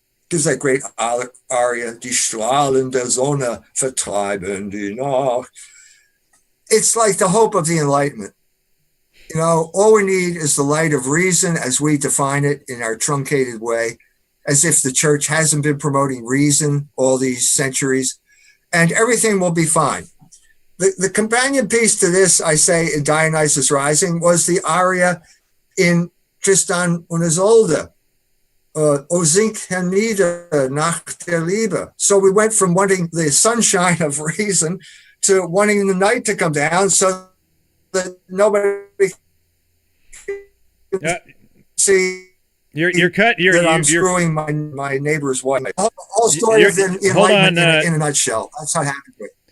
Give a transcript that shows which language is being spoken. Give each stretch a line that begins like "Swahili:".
English: There's that great aria,
German: Die Strahlen der Sonne vertreiben die Nacht.
English: It's like the hope of the Enlightenment. All we need is the light of reason as we define it in our truncated way, as if the church hasn't been promoting reason all these centuries, and everything will be fine. The companion piece to this, I say, in Dionysos Rising, was the aria in Tristan und Isolde.
German: O sink hernieder nach der Liebe.
English: So we went from wanting the sunshine of reason to wanting the night to come down so that nobody see you're cut. I'm screwing my neighbor's wife. The whole story of the Enlightenment in a nutshell. That's how it happened.